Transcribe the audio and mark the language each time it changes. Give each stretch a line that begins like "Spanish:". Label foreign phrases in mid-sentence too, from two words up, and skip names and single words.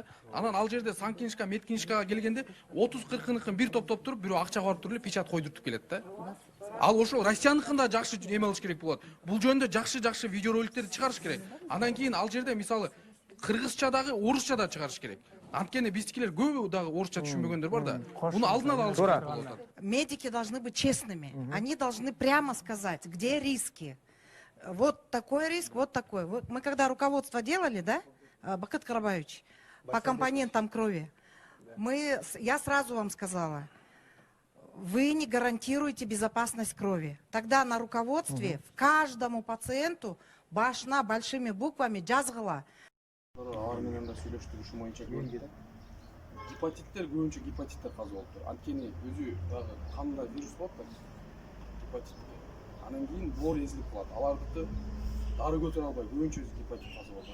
Kyrgyz: Анан ал жерде санкинишка, медкинишкага келгенде 30-40-ныкын бир топтоп туруп, бирөө акчага барып туруп эле печат койдуртуп келет да. Ал ошол Россияныкын да жакшы эме алыш керек болот. Бул жөнүндө жакшы видеороликтерди чыгарыш керек. Анан кийин ал жерде мисалы кыргызча дагы, орусча да чыгарыш керек. Анткени биздикилер көбү дагы орусча түшүнбөгөндөр бар да. Буну алдын ала алыш керек болот.
Russian: Медики должны быть честными. Они должны прямо сказать, где риски. Вот такой риск, вот такой. Вот мы когда руководство делали, да, Бакыт Карабаевич, по компонентам крови, я сразу вам сказала, вы не гарантируете безопасность крови. Тогда на руководстве в каждому пациенту башна большими буквами жазгыла.
Kyrgyz: Алар менен да сүйлөштүрүш боюнча келди. Гепатиттер көбүнчө гепатиттер каза болуптур. Анткени өзү дагы канда вирус болот да. Гепатит. Анан кийин боор эзилип калат. Алардыкы дары көтөрө албай көбүнчө гепатит каза болот.